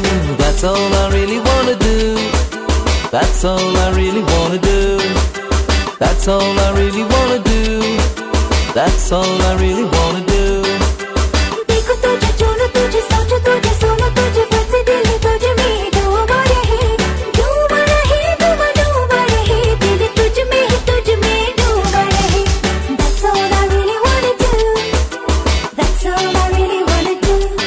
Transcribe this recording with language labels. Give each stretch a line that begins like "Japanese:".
English: That's all I really wanna do. That's all I really wanna do. That's all I really wanna do. That's all I really wanna do.
Hindi: देखो तुझे चुनूं तुझे सोचूं तुझे सुनूं तुझे बस दिल तुझ में डूबा रहे दिल तुझ में ही तुझ में डूबा रहे.
English: That's all I really wanna do. That's all I really wanna do.